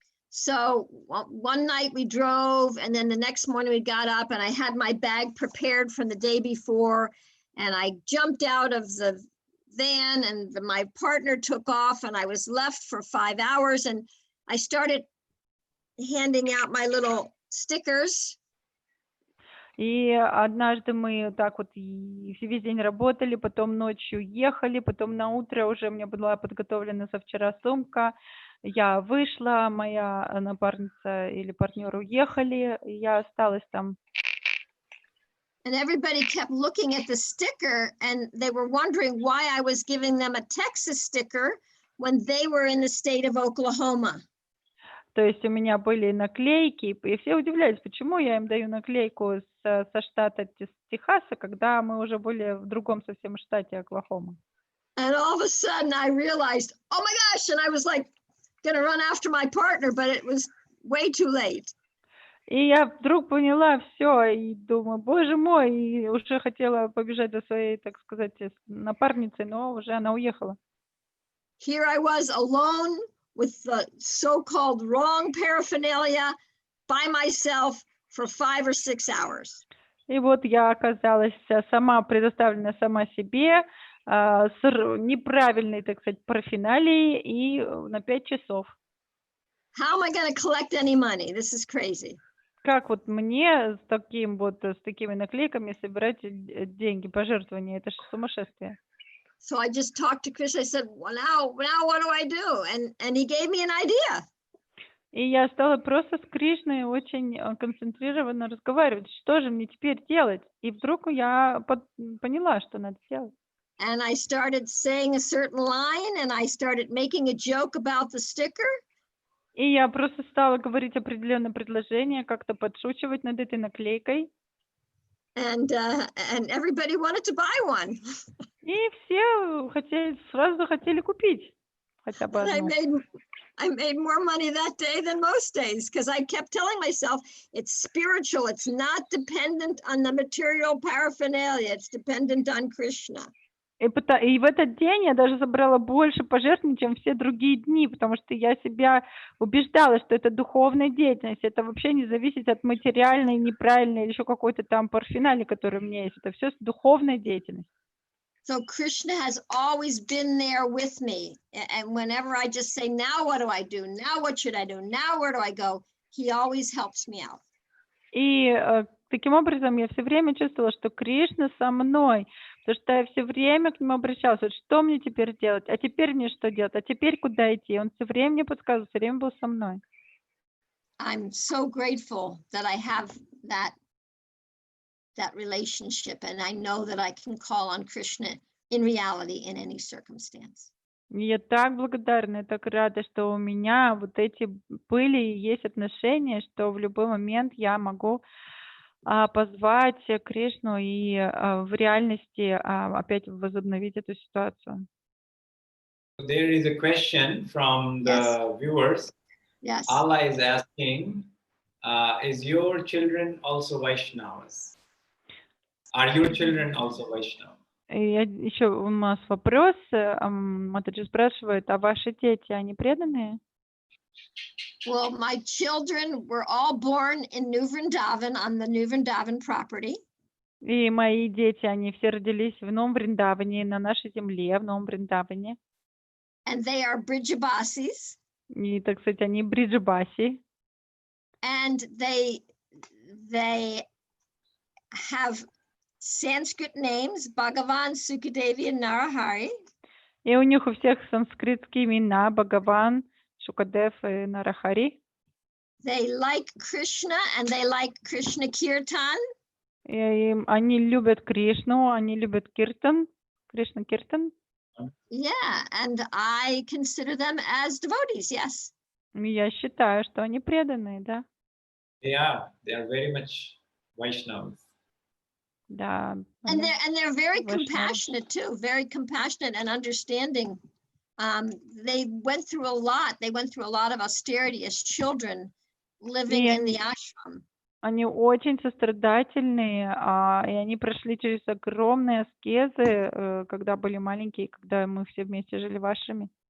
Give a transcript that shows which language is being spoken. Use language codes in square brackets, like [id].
[en] So one night we drove, and then the next morning we got up, and I had my bag prepared from the day before, and I jumped out of the van, and my partner took off, and I was left for 5 hours, and I started handing out my little stickers. [ru] И однажды мы так вот весь день работали, потом ночью ехали, потом на утро уже у меня была подготовлена со вчера сумка. Я вышла, моя напарница или партнер уехали, и я осталась там. [en] And everybody kept looking at the sticker, and they were wondering why I was giving them a Texas sticker when they were in the state of Oklahoma. [ru] То есть у меня были наклейки, и все удивлялись, почему я им даю наклейку со штата Техаса, когда мы уже были в другом совсем штате Оклахома. [en] And all of a sudden I realized, oh my gosh, and I was like going to run after my partner, but it was way too late. [ru] И я вдруг поняла все, и думаю, боже мой, и уже хотела побежать за своей, так сказать, напарницей, но уже она уехала. [en] Here I was alone with the so-called wrong paraphernalia by myself for 5 or 6 hours. [ru] И вот я оказалась сама предоставлена сама себе, с неправильной, так сказать, параферналией и на 5 часов. [en] How am I going to collect any money? This is crazy. [ru] Как вот мне с такими наклейками собирать деньги, пожертвования? Это же сумасшествие. [en] So I just talked to Krishna. I said, well, now what do I do? And he gave me an idea. [ru] И я стала просто с Кришной очень концентрированно разговаривать. Что же мне теперь делать? И вдруг я поняла, что надо делать. [en] And I started saying a certain line, and I started making a joke about the sticker. [ru] И я просто стала говорить определенное предложение, как-то подшучивать над этой наклейкой. [en] And everybody wanted to buy one. [ru] И все сразу захотели купить хотя бы [en] And [ru] одну. [en] I made more money that day than most days, because I kept telling myself it's spiritual. It's not dependent on the material paraphernalia. It's dependent on Krishna. [ru] И в этот день я даже собрала больше пожертвований, чем все другие дни, потому что я себя убеждала, что это духовная деятельность, это вообще не зависит от материальной, неправильной или еще какой-то там парферналии, который у меня есть. Это все духовная деятельность. [en] So Krishna has always been there with me. And whenever I just say, now what do I do? Now what should I do? Now where do I go? He always helps me out. [ru] И таким образом я все время чувствовала, что Кришна со мной, потому что я все время к нему обращалась, вот что мне теперь делать, а теперь мне что делать, а теперь куда идти. Он все время мне подсказывал, все время был со мной. [en] I'm so grateful that I have that relationship, and I know that I can call on Krishna in reality in any circumstance. [ru] Я так благодарна, я так рада, что у меня вот эти были и есть отношения, что в любой момент я могу позвать Кришну и в реальности опять возобновить эту ситуацию. [en] There is a question from the viewers. Yes. Allah is asking, is your children also Vaishnavas? Are your children also Vaishnavas? [ru] Еще у нас вопрос. Матаджи спрашивает, а ваши дети, они преданные? [en] Well, my children were all born in New Vrindavan on the New Vrindavan property. [ru] И мои дети, они все родились в Новом Вриндаване, на нашей земле, в Новом Вриндаване. [en] And they are Brijabasis. [ru] И, так сказать, они бриджабаси. [en] And they have Sanskrit names, Bhagavan, Sukadevi, and Narahari. [ru] И у них у всех санскритские имена: Бхагаван, Шукадев и Нарахари. [en] They like Krishna and they like Krishna Kirtan. [ru] И они любят Кришну, они любят Киртан, Кришна Киртан. [en] Yeah, and I consider them as devotees, yes. [ru] И я считаю, что они преданные, да. [en] They are very much Vaishnavas. [ru] Да. [en] And [ru] они [en] they're very Vaishnavas. compassionate too, very compassionate and understanding. They went through a lot. They went through a lot of austerity as children living in the ashram. [ru] Они очень сострадательные, и они прошли через огромные аскезы, когда были маленькие, когда мы все вместе жили в ашраме.